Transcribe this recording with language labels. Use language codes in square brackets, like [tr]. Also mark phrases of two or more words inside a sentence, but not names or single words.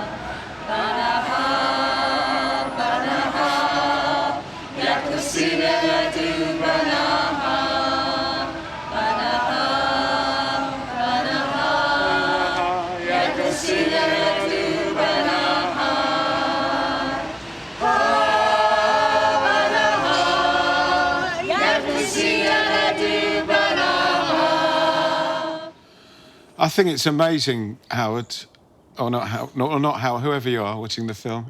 [en] Ba, da, ha, ba, da, ha. Ya, kusina, la, do, ba, da, ha. Ba, da, ha, ba, da, ha. Ya, kusina, la, do, ba, da, ha. I think it's amazing, Howard, or not Howard, or not Howard, whoever you are watching the film.